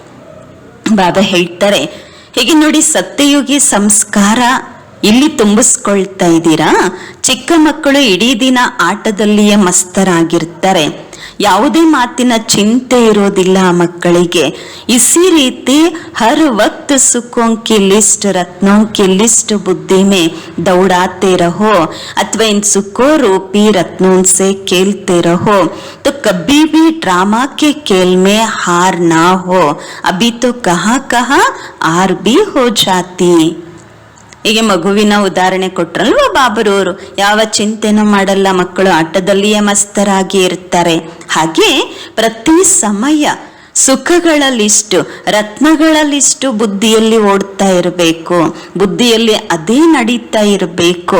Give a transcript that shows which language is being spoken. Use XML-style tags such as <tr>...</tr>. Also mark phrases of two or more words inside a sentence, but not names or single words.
<kn>ಬಾಬಾ ಹೇಳ್ತಾರೆ, ಹೀಗೆ ನೋಡಿ ಸತ್ಯಯುಗಿ ಸಂಸ್ಕಾರ ಇಲ್ಲಿ ತುಂಬಿಸ್ಕೊಳ್ತಾ ಇದ್ದೀರಾ. ಚಿಕ್ಕ ಮಕ್ಕಳು ಇಡೀ ದಿನ ಆಟದಲ್ಲಿಯೇ ಮಸ್ತರಾಗಿರ್ತಾರೆ, ಯಾವುದೇ ಮಾತಿನ ಚಿಂತೆ ಇರೋದಿಲ್ಲ ಆ ಮಕ್ಕಳಿಗೆ.</kn> <hi>इसी रीति हर वक्त सुखों की लिस्ट रत्नों की लिस्ट बुद्धि में दौड़ाते रहो अथवा इन सुखों रूपी रत्नों से खेलते रहो तो कभी भी ड्रामा के खेल में हार ना हो. अभी तो कहाँ कहाँ हार भी हो जाती.</hi> <kn>ಹೀಗೆ ಮಗುವಿನ ಉದಾಹರಣೆ ಕೊಟ್ರಲ್ವ ಬಾಬರವರು. ಯಾವ ಚಿಂತೆನೂ ಮಾಡಲ್ಲ, ಮಕ್ಕಳು ಆಟದಲ್ಲಿಯೇ ಮಸ್ತರಾಗಿ ಇರ್ತಾರೆ. ಹಾಗೆ ಪ್ರತಿ ಸಮಯ ಸುಖಗಳ ಲಿಸ್ಟು, ರತ್ನಗಳ ಲಿಸ್ಟು ಬುದ್ಧಿಯಲ್ಲಿ ಓಡ್ತಾ ಇರಬೇಕು, ಬುದ್ಧಿಯಲ್ಲಿ ಅದೇ ನಡೀತಾ ಇರಬೇಕು.</kn>